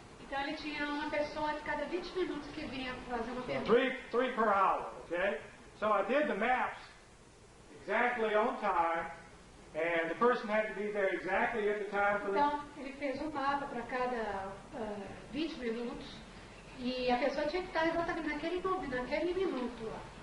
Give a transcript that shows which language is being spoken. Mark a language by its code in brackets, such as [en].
[pt] Então ele tinha uma pessoa a cada 20 minutos que vinha fazer uma pergunta. [en] Three per hour, okay? So I did the maps exactly on time, and the person had to be there exactly at the time for the... [pt] Então ele fez um mapa para cada 20 minutos e a pessoa tinha que estar exatamente naquele minuto lá.